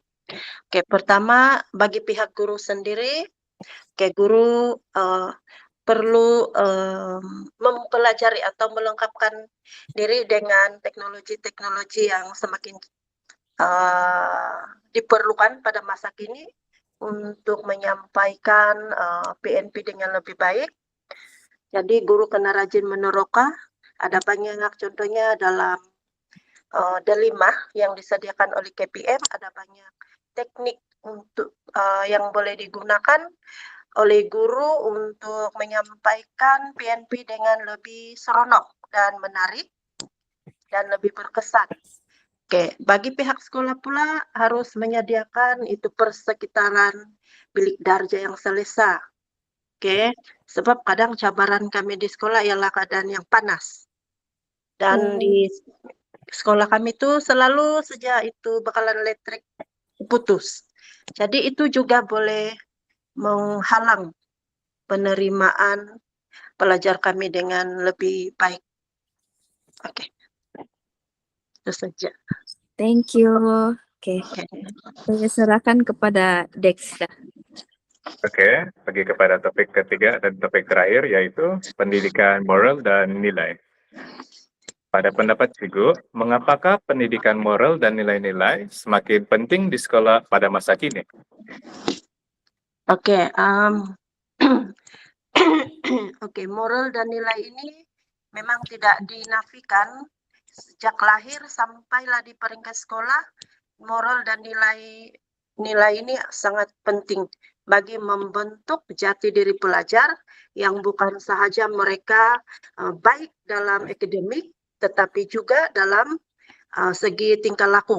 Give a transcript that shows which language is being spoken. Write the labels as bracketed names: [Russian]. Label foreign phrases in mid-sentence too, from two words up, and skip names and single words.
[Malay] Oke, pertama bagi pihak guru sendiri, guru perlu mempelajari atau melengkapkan diri dengan teknologi-teknologi yang semakin diperlukan pada masa kini untuk menyampaikan PNP dengan lebih baik. Jadi guru kena rajin meneroka, ada banyak contohnya dalam D5 yang disediakan oleh KPM, ada banyak teknik untuk yang boleh digunakan oleh guru untuk menyampaikan PNP dengan lebih seronok dan menarik dan lebih berkesan. Oke, bagi pihak sekolah pula harus menyediakan itu persekitaran bilik darjah yang selesa. Oke, sebab kadang cabaran kami di sekolah ialah keadaan yang panas. Dan di sekolah kami itu selalu saja itu bakalan listrik putus. Jadi itu juga boleh menghalang penerimaan pelajar kami dengan lebih baik. Oke, itu saja. [English] Thank you. [Malay] Oke, Oke. saya serahkan kepada Dexta. Oke, pergi kepada topik ketiga dan topik terakhir, yaitu pendidikan moral dan nilai. Pada pendapat Cikgu, mengapakah pendidikan moral dan nilai-nilai semakin penting di sekolah pada masa kini? Oke, oke, moral dan nilai ini memang tidak dinafikan sejak lahir sampailah di peringkat sekolah. Moral dan nilai ini sangat penting bagi membentuk jati diri pelajar yang bukan sahaja mereka baik dalam akademik, tetapi juga dalam segi tingkah laku.